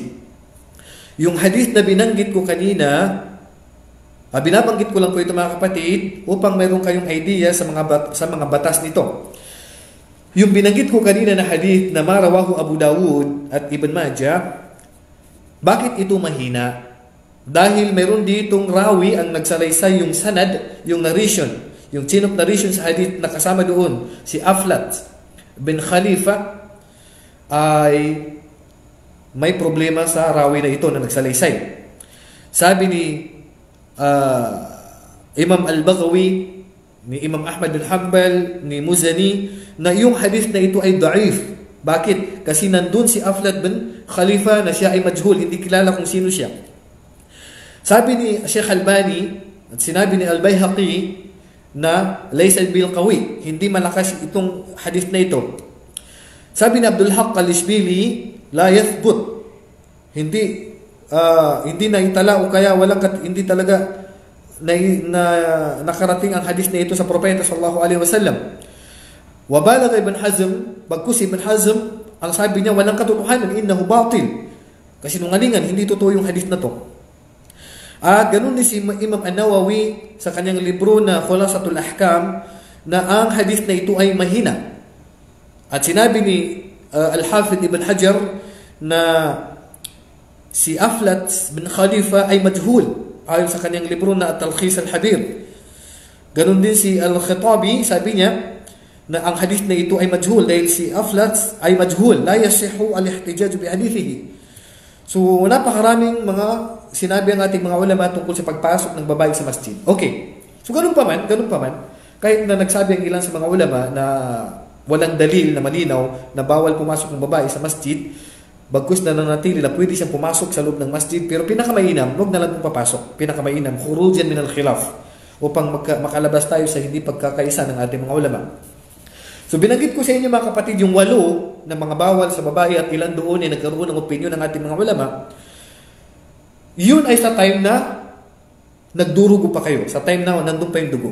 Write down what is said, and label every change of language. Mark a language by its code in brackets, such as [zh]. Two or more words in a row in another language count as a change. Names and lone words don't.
[tl] Yung hadith na binanggit ko kanina, binabanggit ko lang po ito mga kapatid upang mayroon kayong idea sa mga batas nito. Yung binanggit ko kanina na hadith na marawahu Abu Dawud at Ibn Majah, bakit ito mahina? Dahil mayroon ditong rawi ang nagsalaysay yung sanad, yung narration, yung [en] chain of narration [tl] sa hadith na kasama doon, si Aflat bin Khalifa, ay may problema sa rawi na ito na nagsalaysay. Sabi ni Imam Al-Baghawi, ni Imam Ahmad bin Hanbal, ni Muzani, na yung hadith na ito ay da'if. Bakit? Kasi nandun si Aflat bin Khalifa na siya ay majhul, hindi kilala kung sino siya. Sabi ni Sheikh Albani at sinabi ni Al-Bayhaqi na [ar] ليس بالقوي, [tl] hindi malakas itong hadith na ito. Sabi ni Abdul Haq Al-Ishbili, [ar] لا يثبت, [tl] hindi naitala o kaya hindi talaga nakarating ang hadith na ito sa propeta [ar] صلى الله عليه وسلم. وبالغ [tl] Ibn Hazm, bagkus Ibn Hazm, ang sabi niya walang katotohanan, [ar] إنه باطل, [tl] kasi nungalingan, hindi totoo yung hadith na to. Ganun din si Imam An-Nawawi sa kanyang libro na Khulasatul Ahkam, na ang hadith na ito ay mahina. At sinabi ni Al-Hafidh Ibn Hajar na si Aflat bin Khalifa ay majhul ayon sa kanyang libro na At-Talkhis Al-Habir. Ganun din si Al-Khitabi, sabi niya na ang hadith na ito ay majhul dahil si Aflat ay majhul, [ar] لا يصح الاحتجاج بحديثه. [tl] So napakaraming mga sinabi ang ating mga ulama tungkol sa pagpasok ng babae sa masjid. Okay. So ganun pa man, kahit na nagsabi ang ilan sa mga ulama na walang dalil na malinaw na bawal pumasok ng babae sa masjid, bagkus na nanatili na pwede siyang pumasok sa loob ng masjid, pero pinakamainam, huwag na lang papasok. Pinakamainam, [ar] خروجا من الخلاف, [tl] upang makalabas tayo sa hindi pagkakaisa ng ating mga ulama. So binanggit ko sa inyo mga kapatid yung 8 na mga bawal sa babae at ilan doon ay nagkaroon ng opinion ng ating mga ulama. Yun ay sa time na nagdurugo pa kayo, sa time na nandun pa yung dugo.